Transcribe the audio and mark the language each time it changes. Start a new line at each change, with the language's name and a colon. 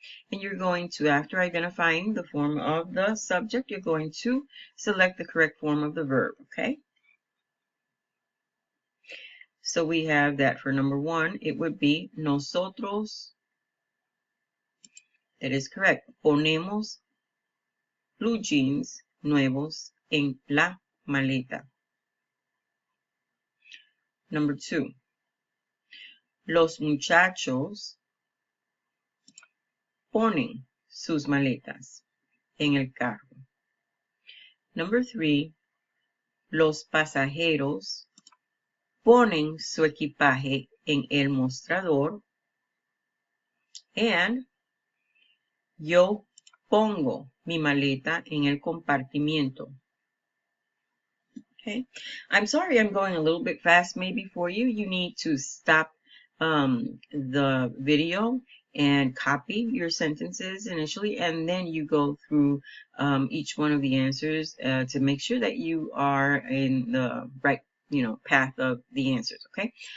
English: And you're going to, after identifying the form of the subject, you're going to select the correct form of the verb, okay? So we have that for number one, it would be nosotros. That is correct.
Spanish: Ponemos blue jeans nuevos en la maleta.
English: Number two,
Spanish: los muchachos ponen sus maletas en el carro.
English: Number three,
Spanish: los pasajeros ponen su equipaje en el mostrador. And yo pongo mi maleta en el compartimiento.
English: Okay, I'm sorry I'm going a little bit fast maybe for you. You need to stop the video and copy your sentences initially, and then you go through each one of the answers to make sure that you are in the right, path of the answers, okay?